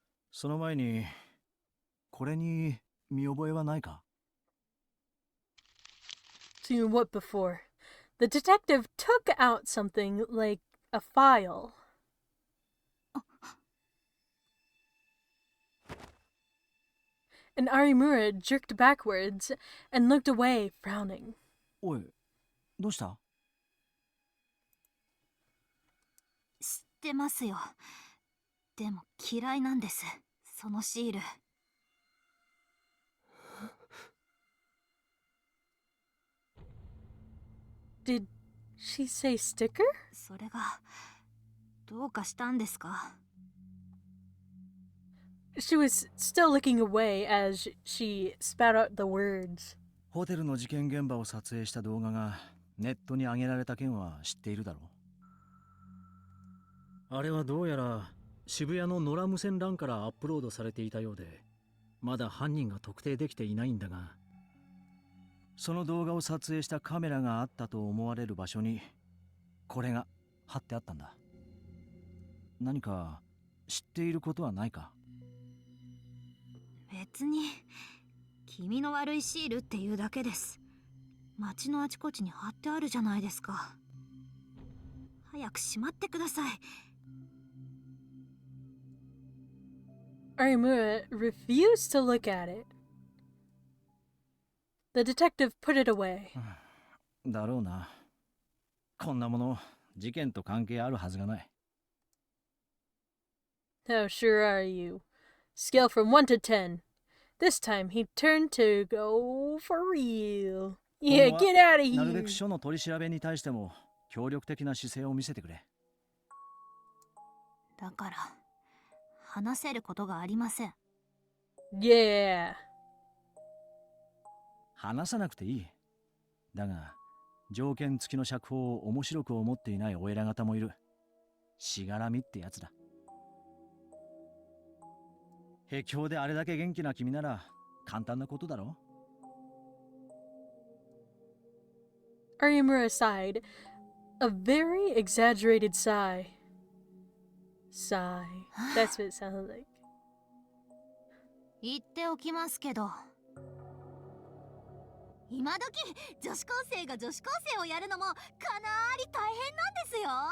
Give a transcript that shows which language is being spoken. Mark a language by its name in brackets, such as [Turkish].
[Japanese] その前に、これに見覚えはないか？ [English] To what before? The detective took out something like a file. And Arimura jerked backwards and looked away, frowning. [Japanese] おい、どうした？知ってますよ。でも嫌いなんです、そのシール。 [English] Did she say sticker? [Japanese] それがどうかしたんですか？ [English] She was still looking away as she spat out the words. [Japanese] ホテルの事件現場を撮影した動画がネットに上げられた件は知っているだろう。あれはどうやら渋谷の野良無線 LAN からアップロードされていたようで、まだ犯人が特定できていないんだが、その動画を撮影したカメラがあったと思われる場所にこれが貼ってあったんだ。何か知っていることはないか？別に気味の悪いシールっていうだけです。街のあちこちに貼ってあるじゃないですか。早くしまってください。 [English] Arimura refused to look at it. The detective put it away. [Japanese] だろうな。こんなもの事件と関係あるはずがない。 [English] How sure are you? Scale from 1 to 10. This time he turned to go for real. Yeah, get out of [Japanese] なるべ [English] here. [Japanese] く署の取り調べに対しても協力的な姿勢を見せてくれ。だから話せることがありません。 [English] Yeah. [Japanese] 話さなくていい。だが条件付きの釈放を面白く思っていないお偉方もいる。しがらみってやつだ。へきょうであれだけ元気な君なら簡単なことだろ。 [English] Arimura sighed. A very exaggerated sigh. Sigh. That's what it sounded like. [Japanese] 言っておきますけど、今時女子高生が女子高生をやるのもかなり大変なんですよ。